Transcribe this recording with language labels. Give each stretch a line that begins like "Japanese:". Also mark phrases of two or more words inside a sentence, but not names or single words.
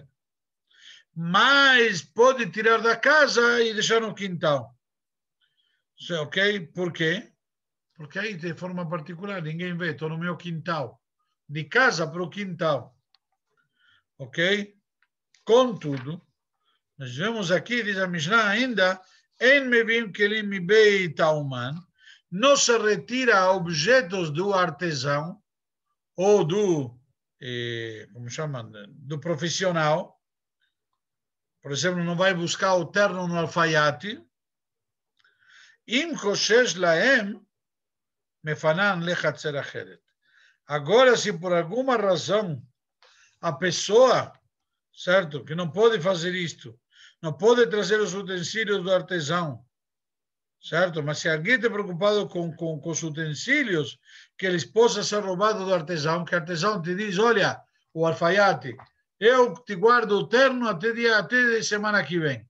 Portuguese: Mas pode tirar da casa e deixar no quintal. Ok? Por quê? Porque aí de forma particular, ninguém vê, estou no meu quintal. De casa para o quintal. Ok? Contudo, nós vemos aqui, diz a Mishnah ainda,
Hebrew: אין מביאין כלים מבית האומן,
Portuguese: não se retira objetos do artesão ou do, como chamam, do profissional. Por exemplo, não vai buscar o terno no alfaiate.
Hebrew: אם חושש להם, מפנן לחצר אחרת.
Portuguese: Agora, se por alguma razão a pessoa, certo, que não pode fazer isto, não pode trazer os utensílios do artesão, certo? Mas se alguém está preocupado com os utensílios, que eles possam ser roubados do artesão, que o artesão te diz, olha, o alfaiate, eu te guardo o terno até semana que vem.